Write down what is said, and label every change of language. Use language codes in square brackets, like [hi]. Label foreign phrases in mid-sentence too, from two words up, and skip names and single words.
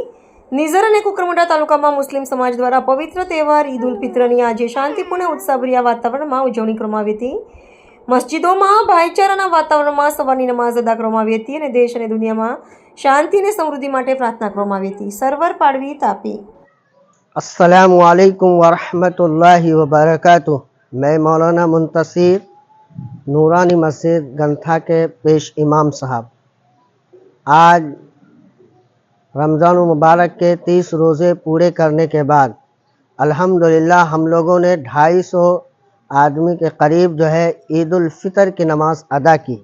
[gu] નિઝર અને કુકરમુંડા તાલુકામાં મુસ્લિમ સમાજ દ્વારા પવિત્ર તહેવાર ઈદ ઉલ ફિત્રની આજે શાંતિપૂર્ણ ઉત્સાહભર્યા વાતાવરણમાં ઉજવણી કરવામાં આવી હતી। મસ્જિદોમાં ભાઈચારાના વાતાવરણમાં સવારની નમાઝ અદા કરવામાં આવી હતી અને દેશ અને દુનિયામાં શાંતિ અને સમૃદ્ધિ માટે પ્રાર્થના કરવામાં આવી હતી। સરવર પાડવી, તાપી। [ar] السلام عليكم ورحمة الله وبركاته. [hi] मैं मौलाना मुंतसिर नूरानी मस्जिद गंथा के पेश इमाम साहब, आज रमज़ान मुबारक के 30 रोज़े पूरे करने के बाद अल्हम्दुलिल्लाह हम लोगों ने 250 आदमी के करीब जो है ईद उल फितर की नमाज़ अदा की।